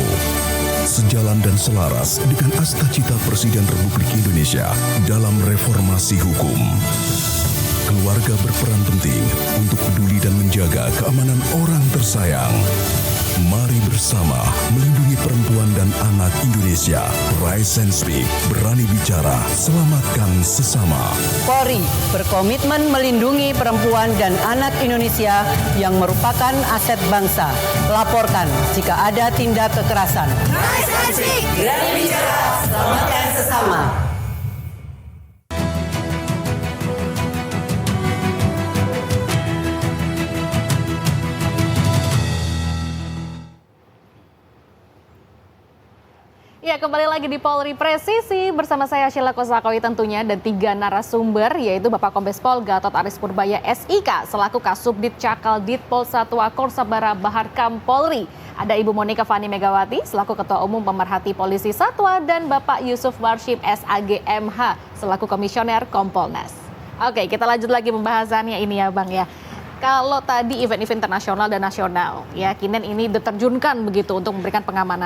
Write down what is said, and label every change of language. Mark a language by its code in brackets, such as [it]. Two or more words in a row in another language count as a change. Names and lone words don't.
[id] Sejalan dan selaras dengan asta-cita Presiden Republik Indonesia dalam reformasi hukum. Keluarga keluarga berperan penting untuk peduli dan menjaga keamanan orang tersayang. Mari bersama melindungi perempuan dan anak Indonesia. [en] Rise and Speak, [id] berani bicara, selamatkan sesama. Polri berkomitmen melindungi perempuan dan anak Indonesia yang merupakan aset bangsa. Laporkan jika ada tindak kekerasan. [en] Rise and Speak, [id] berani bicara, selamatkan sesama. Ya, kembali lagi di Polri Presisi bersama saya Sheila Kosakawi tentunya dan 3 narasumber yaitu Bapak Kombes Pol Gatot Aris Purbaya SIK selaku Kasubdit Cakal Ditpol Satwa Korsabara Baharkam Polri. Ada Ibu Monika Fani Megawati selaku Ketua Umum Pemerhati Polisi Satwa dan Bapak Yusuf Warshim SAG MH selaku Komisioner Kompolnas. Oke, kita lanjut lagi pembahasannya ini ya Bang ya. Kalau tadi event-event internasional dan nasional, ya Kinen ini diterjunkan begitu untuk memberikan pengamanan.